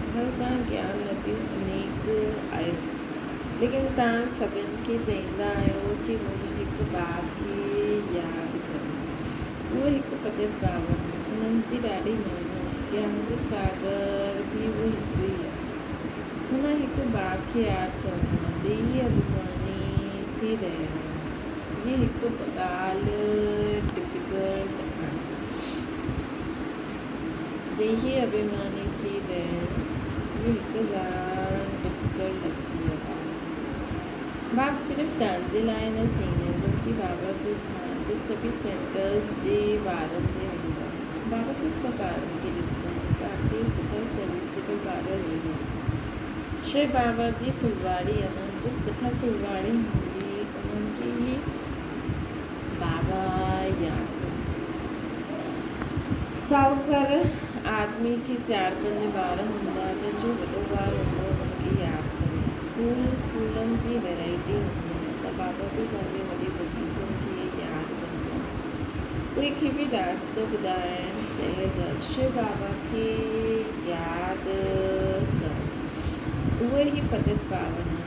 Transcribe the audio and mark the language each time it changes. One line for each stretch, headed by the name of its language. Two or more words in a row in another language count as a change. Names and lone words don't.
Sindhi: हर तव्हां ज्ञान नदियूं अनेक आहियो, लेकिन तव्हां सभिनि खे चईंदा आहियो कि मुंहिंजे हिकु बाप खे यादि करो। उहो हिकु पतित पावन आहे। हुननि जी ॾाढी महिमा आहे। ज्ञान जो सागर बि उहो हिकु ई आहे। हुन हिकु बाप खे यादि करणु आहे। देही अभिमानी थी रहिया आहिनि।
Hindi: ये एक
Sindhi: ॻाल्हि डिफिकल्ट आहे। देही अभिमानी थी रहण ये हिकु ॻाल्हि डिफिकल्ट लॻंदी आहे। बाप सिर्फ़ु तव्हांजे लाइ न चईंदो कि बाबा जो ध्यानु त सभी सेंटर्स जे ॿारनि ते हूंदो आहे। बाबा त सभु ॿारनि खे ॾिसंदा आहिनि ताकी सुठा सर्विसेबल ॿार हुजनि। श्री बाबा जी फुलवाड़ी आहे जो सुठा फुलवाड़ी हूंदी उन्हनि खे ई बाबा यादि साहूकार आदमी खे 4-5 ॿार हूंदा त जो वॾो ॿार हूंदो उन्हनि खे यादि करे। फूलनि जी वैराइटी हूंदी आहे त बाबा बि पंहिंजे वॾे बगीचनि खे यादि कंदा आहिनि। कोई खे बि रास्तो ॿुधाइण सहज आहे। शिव बाबा खे यादि करणु उहे ई पतित पावन आहिनि।